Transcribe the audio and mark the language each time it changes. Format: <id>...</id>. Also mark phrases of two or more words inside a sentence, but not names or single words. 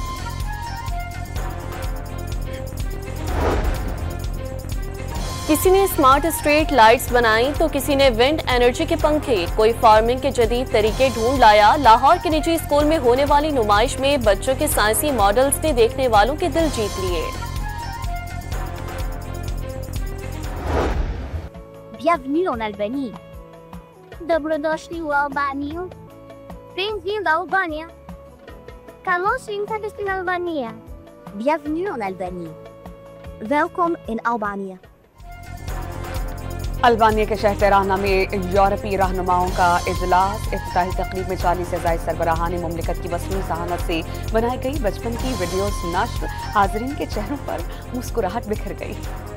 <ur>کسی نے</ur> <en>smart street lights</en> <ur>بنائی تو کسی نے</ur> <en>wind energy</en> <ur>کے پنکھے. کوئی فارمنگ کے جدید طریقے ڈھونڈ لایا۔ لاہور کے نجی اسکول میں ہونے والی نمائش میں بچوں کے سائنسی ماڈلز نے دیکھنے والوں کے دل جیت لیے.</ur> <fr>Bienvenue en Albanie.</fr> <hr>Dobrodošli u Albaniju.</hr> <pt>Bem-vindo à Albânia.</pt> <en>Carlos in Albania.</en> <hr>Bienvenue en Albanie.</hr> <nl>Welkom in Albanië.</nl> <ur>البانیہ کے شہر تہرانہ میں یورپی رہنماؤں کا اجلاس. افتتاحی تقریب میں 40 سے زائد سربراہان مملکت کی مصنوعی ذہانت سے بنائی گئی بچپن کی ویڈیوز نشر. حاضرین کے چہروں پر مسکراہٹ بکھر گئی. यूएई</ur>